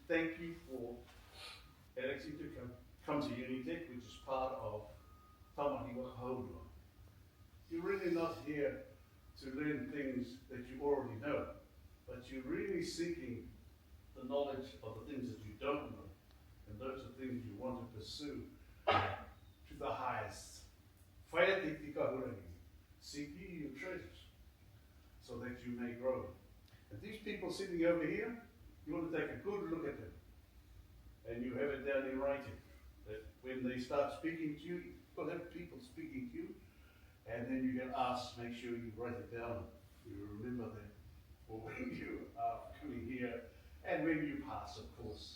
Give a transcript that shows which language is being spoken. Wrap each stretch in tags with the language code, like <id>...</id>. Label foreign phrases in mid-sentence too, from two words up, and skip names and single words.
<en>Thank you for electing to come to Unitec, which is part of Tamahi Wakahaurua. You're really not here to learn things that you already know, but you're really seeking the knowledge of the things that you don't know, and those are things you want to pursue to the highest.</en> <mi>Whaia te tika hurangi.</mi> <en>Seek ye your treasures, so that you may grow. And these people sitting over here, you want to take a good look at them, and you have it down in writing, that when they start speaking to you, you'll have people speaking to you, and then you can ask, make sure you write it down, you remember that, or when you are coming here, and when you pass, of course.</en>